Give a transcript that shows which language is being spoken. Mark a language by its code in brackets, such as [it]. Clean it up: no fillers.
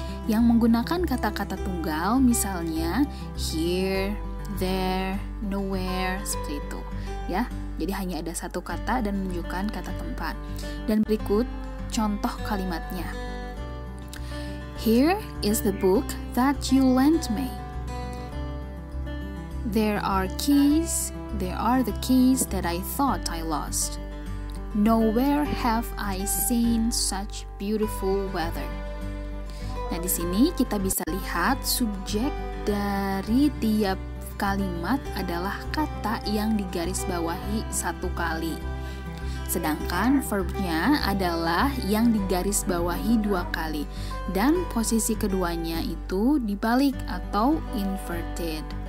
[id] Yang menggunakan kata-kata tunggal misalnya here, there, nowhere, seperti itu ya. Jadi hanya ada satu kata dan menunjukkan kata tempat. Dan berikut contoh kalimatnya. [en] Here is the book that you lent me. There are the keys that I thought I lost. Nowhere have I seen such beautiful weather. [id] Nah, di sini kita bisa lihat subjek dari tiap kalimat adalah kata yang digarisbawahi satu kali. Sedangkan verbnya adalah yang digarisbawahi dua kali. Dan posisi keduanya itu dibalik atau inverted.